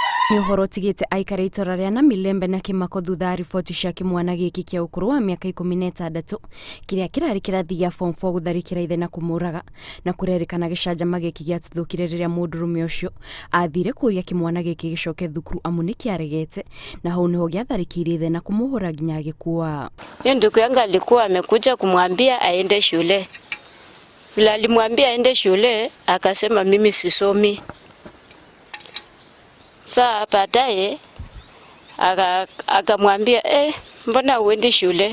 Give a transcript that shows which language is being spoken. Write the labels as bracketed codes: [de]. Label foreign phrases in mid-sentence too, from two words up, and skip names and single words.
[ki] Nĩ ũhoro ũtigĩte aikari itora rĩa na Milembe na kĩmako thutha riboti cia kĩmwana gĩkĩ kĩa ũkũrũ wa mĩaka 16 kĩrĩa kĩrarĩ kĩrathi gĩa form 4 gũtharĩkĩra ithe na kũmũraga na kũrerĩkana gĩcanjama gĩkĩ gĩatuthũkire rĩrĩa mũndũrũme ũcio athire kũria kĩmwana gĩkĩ gĩcoke thukuru amu nĩ kĩaregete na hau niho gĩatharĩkĩire ithe na kũmũhũra nginya agĩkua. [sw] Ndugu yangu alikuwa amekuja kumwambia aende shule. Bila alimwambia aende shule akasema mimi sisomi. Saa baadaye akamwambia mbona uendi shule?